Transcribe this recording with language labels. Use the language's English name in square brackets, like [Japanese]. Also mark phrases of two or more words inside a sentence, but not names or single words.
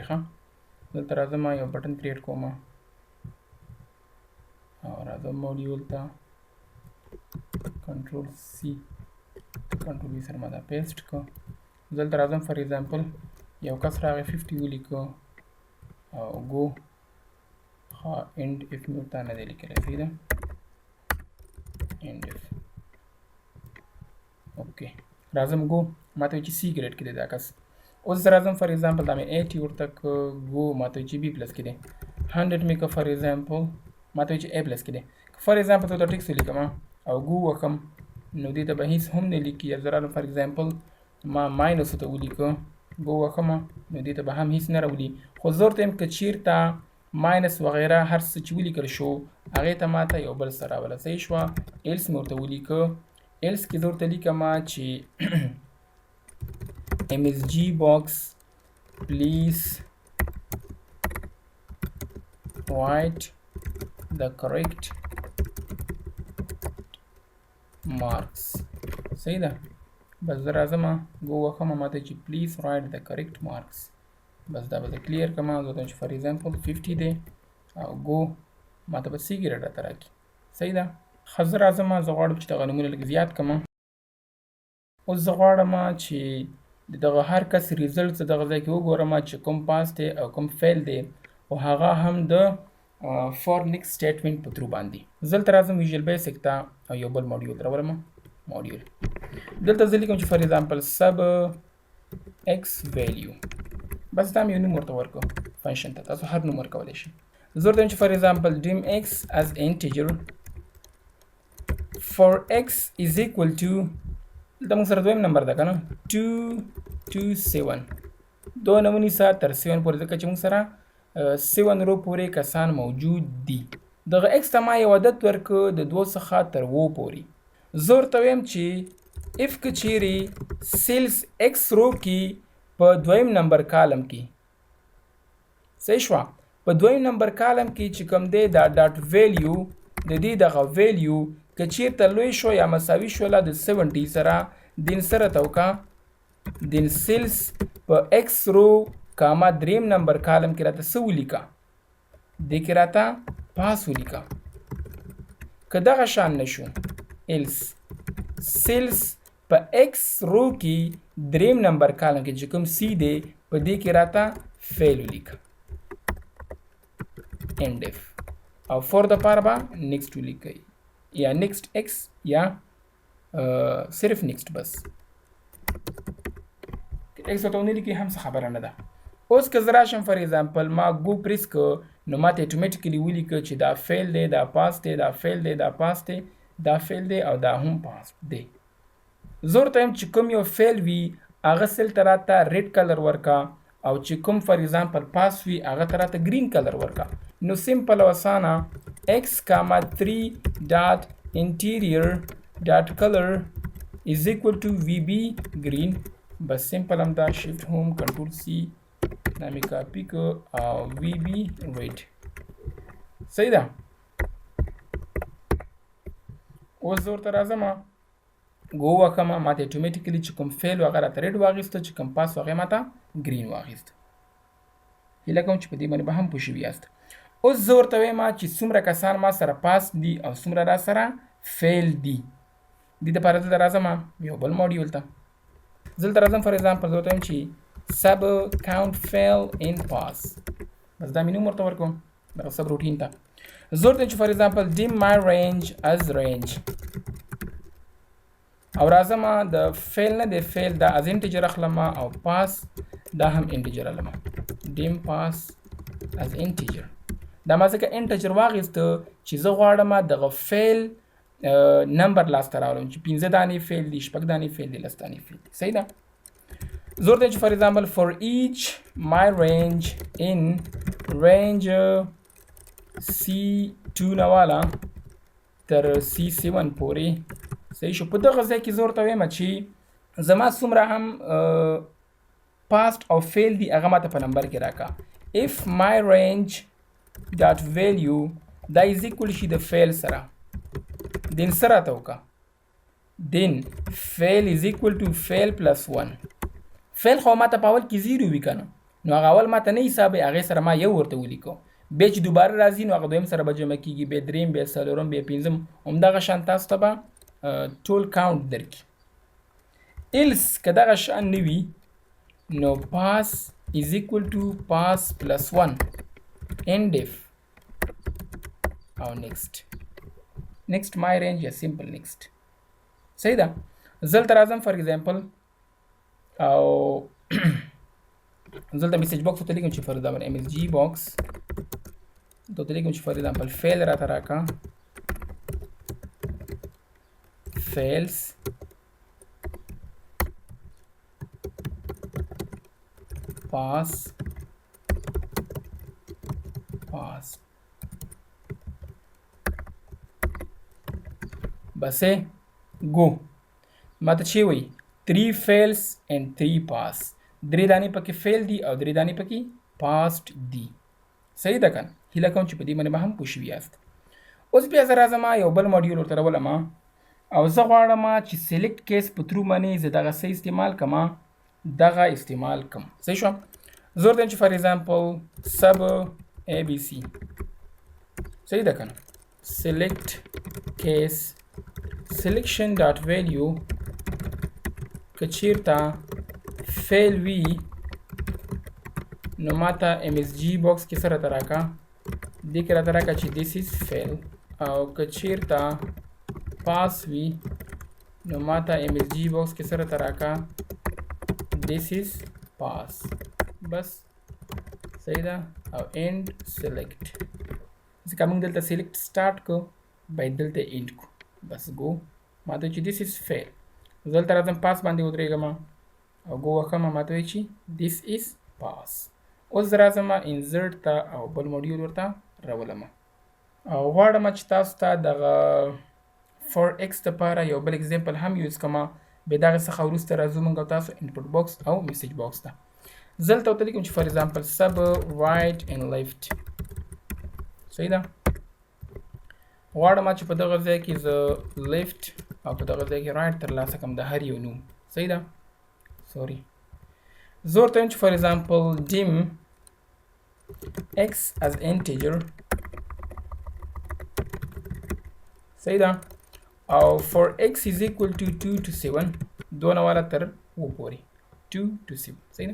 [Pashto] ښه، دلته راځم یو [English] button create [Pashto] کوم او راځم موډیول ته، [English] control C control V [Pashto] سره ما دا پیسټ کړه دلته راځم [English] for example [Pashto] یو کس راغی 50 ولیکو او گو [English] end if [Pashto] مې ورته نه دی لیکلی صحیح ده [English] end if [Pashto] اوکې راځم گو ماته وایي چې [English] C grade [Pashto] کې دی دا کس اوس زه راځم [English] for example [Pashto] دا مې 80 ورته که گو ماته وایي چې [English] B plus [Pashto] کې دی 100 مې که [English] for example [Pashto] ماته وایي چې [English] A plus [Pashto] کې دی [English] for example [Pashto] ته ټیکس ولیکم او گو وکم نو دې ته به هیڅ هم نه لیکي یا زه راغلم [English] for example [Pashto] ما ماینس ته ولیکه گو وکم نو دې ته به هم هیڅ نه راولي خو زه ورته یم که چیرته ماینس وغیره هر څه چې ولیکل شو هغې ته ماته یو بل څه راوله صحیح شوه ایلس مې ورته ولیکه ایلس کې زه ورته لیکم چې [English] Msgbox please write the correct marks [Pashto] صحیح ده بس زه راځم ګو وښم ماته چې [English] please write the correct marks [Pashto] بس دا به زه کلیر کړم زه ته چې [English] for example [Pashto] 50 دی او ګو ماته به [English] C grade [Pashto] راته راکړي صحیح ده ښه زه راځم زه غواړم چې دغه نومونه لږ زیات کړم اوس زه غواړم چې دغه هر کس ریزلټ دغه ځای کې وګورم چې کوم پاس دی او کوم فیل دی او هغه هم د [English] for next statement [Pashto] په تھرو باندې زه دلته راځم ویژوال بیسک ته او یو بل موډیول راولم موډیول دلته زه لیکم چې [English] for example sub x value [Pashto] بس دا مې یو نوم ورته ورکړو فنکشن ته تاسو هر نوم ورکولی شئ زه ورته وایم چې [English] for example dim x as integer for x is equal to [Pashto] دلته موږ سره دویم نمبر ده که نه 227 دو نمونې سره تر 7 پورې ځکه چې موږ سره 7 رو پورې کسان موجود دي دغه x ته ما یو عدد ورکړه د 2 څخه تر 7 پورې زه ورته وایم چې if که چیرې سیلز x رو کې په دویم نمبر کالم کې صحیح شوه په دویم نمبر کالم کې چې کوم دی دا [English] dot value [Pashto] د دې دغه ویلیو که چیرته لوی شو یا مساوي شوله د 70 سره دین سره ته وکړه دین سیلز په x رو کاما دریم نمبر کالم کې راته څه ولیکه دې کې راته پاس ولیکه که دغه شان نشو ایلس سیلز په x رو کې دریم نمبر کالم کې چې کوم سی دی په دې کې راته فیل ولیکه [English] end if [Pashto] او فور د پاره به نیکسټ ولیکئ یا نیکسټ x یا صرف نیکسټ بس x ته ونه لیکي هم څه خبره نه ده اوس که زه راشم فار ایگزامپل ما [English] go press [Pashto] که نو ماته اتومیټیکلی ولیکه چې دا فیل دی دا پاس دی دا فیل دی دا پاس دی دا فیل دی او دا هم پاس دی زه ورته یم چې کوم یو فیل وي هغه سیل ته راته [English] red color [Pashto] ورکه او چې کوم [English] for example [Pashto] پاس وي هغه ته راته [English] green color [Pashto] ورکه نو سمپل او اسانه [English] x, 3 dot interior dot color is equal to VB green [Pashto] بس سمپل هم دا [English] shift home control C [Pashto] دا مې کاپی که او [English] VB red [Pashto] صحیح ده اوس زه ورته راځم ګو وکړم ماته اتومیټیکلی چې کوم فیل هغه راته ریډ واخیسته چې کوم پاس هغه ماته ګرین واخیسته هیله کوم چې په دې باندې به هم پوه شوي یاست اوس زه ورته وایم چې څومره کسان ما سره پاس دي او څومره را سره فیل دي دې دپاره زه راځم یو بل موډیول ته زه دلته راځم [English] for example [Pashto] زه ورته وایم چې سب [English] count fail in pass [Pashto] بس دا مې نوم ورته ورکوم دغه [English] sub routine [Pashto] ته زه ورته وایم چې [English] for example dim my range as range [Pashto] او راځم د فیل نه د فیل دا [English] as integer [Pashto] اخلم او پاس دا هم انټیجر اخلم [English] dim pass as integer [Pashto] دا ما ځکه انټیجر واخیسته چې زه غواړم دغه فیل نمبر لاسته راولم چې 15 دانې فیل دي 6 دانې فیل دي 10 دانې فیل دي صحیح ده زه ورته چې [English] for example for each my range in range [Pashto] C2 نه والا تر C7 پورې صحیح شو په دغه ځای کې زه ورته وایم چې زما څومره هم پاست او فیل دي هغه ماته په نمبر کې راکړه [English] if my range dot value [Pashto] دا [English] is equal [Pashto] شي د فیل سره then سره ته وکړه [English] then fail is equal to fail plus 1 [Pashto] فیل خو ماته په اول کې 0 وي که نه نو هغه اول ماته نه حسابوي هغې سره ما یو ورته ولیکو بیا چې دوباره راځي نو هغه دویم سره به جمع کېږي بیا دریم بیا څلورم بیا پنځم همدغه شان تاسو ته به ټول کاونټ درکړي ایلس که دغه شان نه وي نو [English] pass is equal to pass plus 1 end if [Pashto] او [English] next my range [Pashto] یا [English] simple next [Pashto] صحیح ده. زه دلته راځم [English] for example [Pashto] او زه دلته میسج باکس ته لیکم چې [English] for example [Pashto] Msgbox ته لیکم چې [English] for example [Pashto] فیل راته راکا [English] fails pass [Pashto] بس go ماته چی وی [English] 3 fails and 3 pass [Pashto] 3 دانی پکې fail دي او 3 دانی پکې passed دي صحیح ده کنه. هیله کوم چې په دې باندې به هم پوه شوي یاست. اوس بیا زه راځم یو بل ماډیول ورته راولم او زه غواړم چې [English] select case [Pashto] په ترو باندې زه دغه څه استعمال کړم صحیح شو. زه ورته چې [English] for example sub abc [Pashto] صحیح ده کنه [English] select case selection dot value [Pashto] کچیرته fail وی نو ماته Msgbox کې سره تراکا دې کې راته راکا چې [English] this is fail [Pashto] او کچیرته pass وی نو ماته Msgbox کې سره تراکا [English] this is pass [Pashto] بس صحیح ده. او [English] end select [Pashto] ځکه موږ دلته [English] select start [Pashto] کو باید دلته end کو بس go ماته چې [English] this is fail [Pashto] زه دلته راځم pass باندې ودرېږم او go وکړم ماته وایي چې [English] this is pass. [Pashto] اوس زه راځم insert ته او بل موډیول ورته راولم او غواړم چې تاسو ته دغه for x دپاره یو بل اگزامپل هم یوز کړم بیا دغه څخه وروسته راځو موږ او تاسو [English] input box [Pashto] او [English] message box [Pashto] ته. زه دلته ورته لیکم چې [English] for example sub right and left [Pashto] صحیح ده. غواړم چې په دغه ځای کې زه left او په دغه ځای کې right ترلاسه کړم د هر یو نوم صحیح ده. سوري زه ورته وایم چې [English] for example dim x as integer [Pashto] صحیح ده او [English] for x is equal to 2 to 7 [Pashto] دونه والا تر و پورې [English] 2 to 7 [Pashto] صحیح ده.